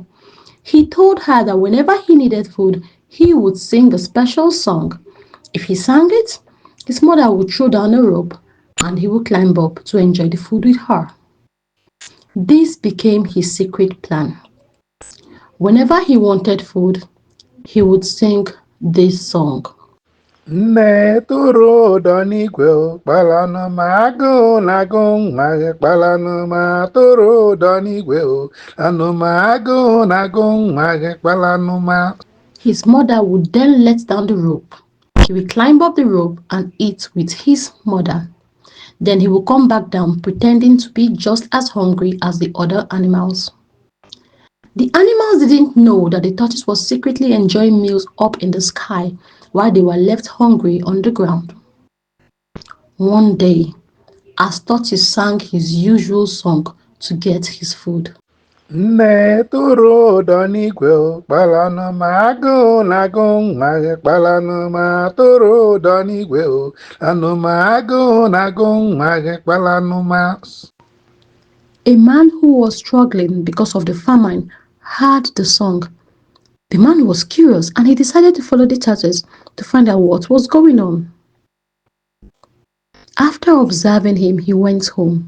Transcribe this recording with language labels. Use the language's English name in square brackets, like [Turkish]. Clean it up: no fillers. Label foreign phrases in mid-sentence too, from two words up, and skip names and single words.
[English] He told her that whenever he needed food, he would sing a special song. If he sang it, his mother would throw down a rope and he would climb up to enjoy the food with her. This became his secret plan. Whenever he wanted food, he would sing this song. [Igbo] Nne tụrụ ụdọ n'igwe kpalanụ ma agụụ na-agụ nwa gị kpalanụ ma tụrụ ụdọ n'igwe lanụ ma agụụ na-agụ nwa gị kpalanụ ma. [English] His mother would then let down the rope. He would climb up the rope and eat with his mother. Then he would come back down pretending to be just as hungry as the other animals. The animals didn't know that the tortoise was secretly enjoying meals up in the sky while they were left hungry on the ground. One day, as tortoise sang his usual song to get his food, [Igbo] Nne tụrụ ụdọ n'igwe kpalanụ ma agụụ na-agụ nwa gị kpalanụ ma tụrụ ụdọ n'igwe lanụ ma agụụ na-agụ nwa gị kpalanụ ma. [English] a man who was struggling because of the famine heard the song. The man was curious and he decided to follow the tortoise to find out what was going on. After observing him, he went home.